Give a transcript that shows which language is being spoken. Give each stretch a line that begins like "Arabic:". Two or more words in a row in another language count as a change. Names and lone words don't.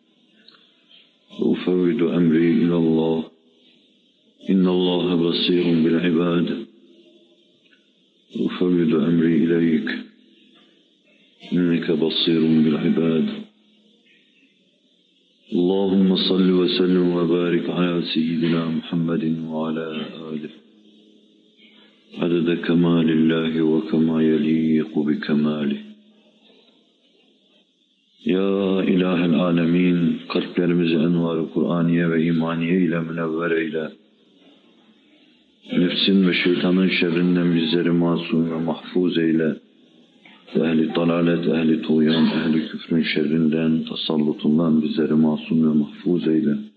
Arabic: وأفوض أمري إلى الله إن الله بصير بالعباد وأفوض أمري إليك إنك بصير بالعباد اللهم صل وسلم وبارك على سيدنا محمد وعلى آله عدد كمال الله وكما يليق بكماله
Turkish: Ya İlahel Alemin, kalplerimizi envar-ı Kur'aniye ve imaniye ile münevver eyle. Nefsin ve şeytanın şerrinden bizleri masum ve mahfuz eyle. Ehli dalalet, ehli tuğyan, ehli küfrün şerrinden, tasallutundan bizleri masum ve mahfuz eyle.